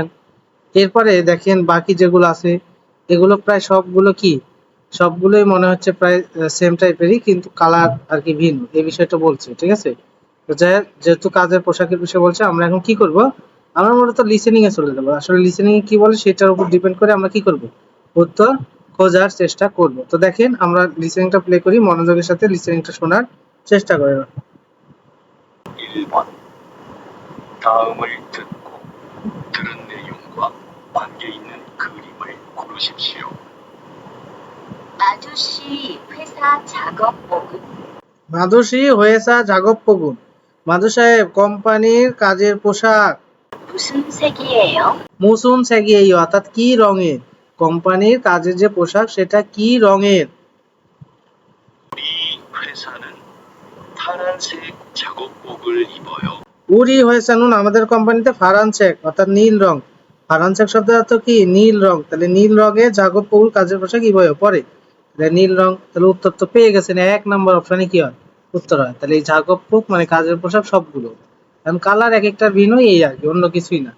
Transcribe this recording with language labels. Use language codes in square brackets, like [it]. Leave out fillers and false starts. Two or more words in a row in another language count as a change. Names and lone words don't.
[bn] এরপরে দেখেন বাকি যেগুলো আছে এগুলো প্রায় সবগুলো কি, সবগুলোই মনে হচ্ছে প্রায় [en] same type, [bn] কিন্তু কালার আর কি ভিন্ন, এই বিষয়টা বলছে, ঠিক আছে। তো যেহেতু কাজের পোশাকের বিষয় বলছে, আমরা এখন কি করব, আমরা মূলত লিসেনিং এ চলে যাবো। আসলে লিসেনিং কি বলে সেটার উপর ডিপেন্ড করে আমরা কি করব, উত্তর খোঁজার চেষ্টা করব। তো দেখেন আমরা লিসেনিংটা প্লে করি, মনোযোগের সাথে লিসেনিংটা শোনার চেষ্টা করি। [ko] 1번 다음을 듣고 들은 내용과 관계 있는 그림을 고르십시오. 마두씨 회사 작업복은 마두씨 회사 작업복은, [bn] মাধু সাহেব কোম্পানির কাজের পোশাক [ko] 무슨 색이에요? 무슨 색이에요 [bn] অর্থাৎ কি রঙের, কোম্পানির কাজের যে পোশাক সেটা কি রঙের। [ko] 우리 회사는 파란색 작업복을 입어요. 우리 회사는, [bn] আমাদের কোম্পানিতে ফারানচেক অর্থাৎ নীল রং, ফারানচেক শব্দের অর্থ কি, নীল রং। তাহলে নীল রঙে জাগপ্পগুর কাজের পোশাক কি বয় পরে, তাহলে নীল রং। তাহলে উত্তর তো পেয়ে গেছেন, 1 নম্বর অপশনে কি হয় উত্তর হয়। তাহলে এই জাগপ্পক মানে কাজের পোশাক সবগুলো, কারণ কালার এক একটা ভিন্ন, এই আর কি, অন্য কিছুই না।